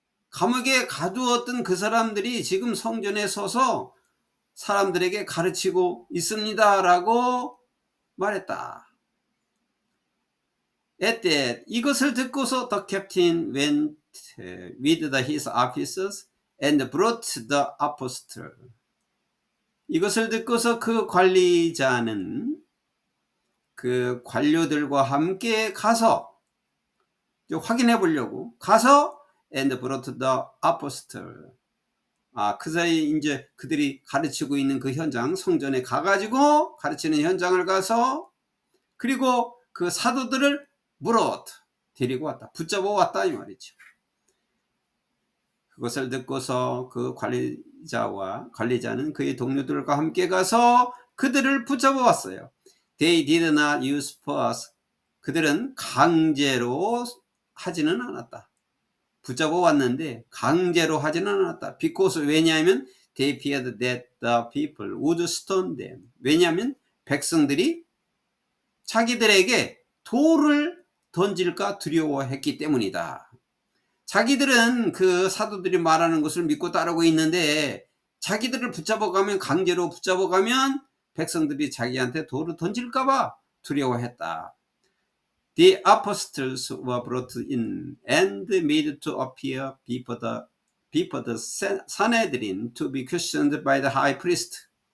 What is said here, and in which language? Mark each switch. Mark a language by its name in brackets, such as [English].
[Korean] 감옥에 가두었던 그 사람들이 지금 성전에 서서 사람들에게 가르치고 있습니다. 라고 말했다. [English] At that, [Korean] 이것을 듣고서 [English] the captain went with his officers and brought the apostle. [Korean] 이것을 듣고서 그 관리자는 그 관료들과 함께 가서 확인해 보려고 가서 [English] and brought the apostle. [Korean] 그 사이 이제 그들이 가르치고 있는 그 현장, 성전에 가가지고 가르치는 현장을 가서 그리고 그 사도들을 [English] brought, [Korean] 데리고 왔다. 붙잡아 왔다 이 말이죠. 그것을 듣고서 그 관리자는 그의 동료들과 함께 가서 그들을 붙잡아 왔어요. [English] They did not use force. [Korean] 그들은 강제로 하지는 않았다. 붙잡아 왔는데 강제로 하지는 않았다. [English] Because, [Korean] 왜냐하면 [English] they feared that the people would stone them. [Korean] 왜냐하면 백성들이 자기들에게 돌을 던질까 두려워했기 때문이다. 자기들은 그 사도들이 말하는 것을 믿고 따르고 있는데 자기들을 붙잡아가면, 강제로 붙잡아가면 백성들이 자기한테 돌을 던질까봐 두려워했다. [English] The apostles were brought in and made to appear before the Sanhedrin to be questioned by the high priest.